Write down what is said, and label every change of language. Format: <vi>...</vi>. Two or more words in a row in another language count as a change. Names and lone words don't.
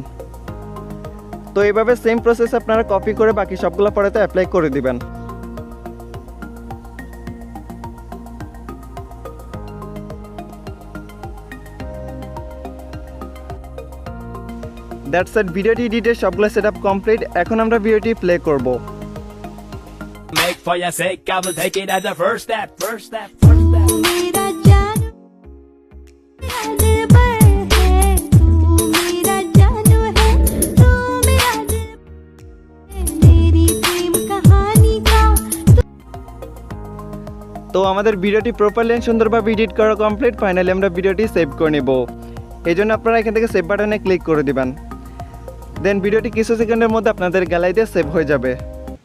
<bn>তো এইভাবে</bn> <en>same process</en> <bn>আপনারা কপি করে বাকি সবগুলো ফটোতে অ্যাপ্লাই করে দিবেন।</bn> <en>that's it,</en> <bn>ভিডিওটি এডিটের সবগুলো</bn> <en>setup complete.</en> <bn>এখন আমরা ভিডিওটি প্লে করব।</bn> <en>Make for your sake, I will take it as a first step, first step, first step.</en> <hi>मेरा जानू दिल भर है तू मेरा जानू है तू मेरा दिल तेरी प्रेम कहानी का</hi> <bn>তো আমাদের ভিডিওটি প্রপারলি সুন্দরভাবে এডিট করা কমপ্লিট। ফাইনালি আমরা ভিডিওটি সেভ করে নেব। এই জন্য আপনারা এখান থেকে</bn> <en>save button click</en> <bn>করে দিবেন। দেন ভিডিওটি কিছু সেকেন্ডের মধ্যে আপনাদের গ্যালারিতে সেভ হয়ে যাবে।</bn>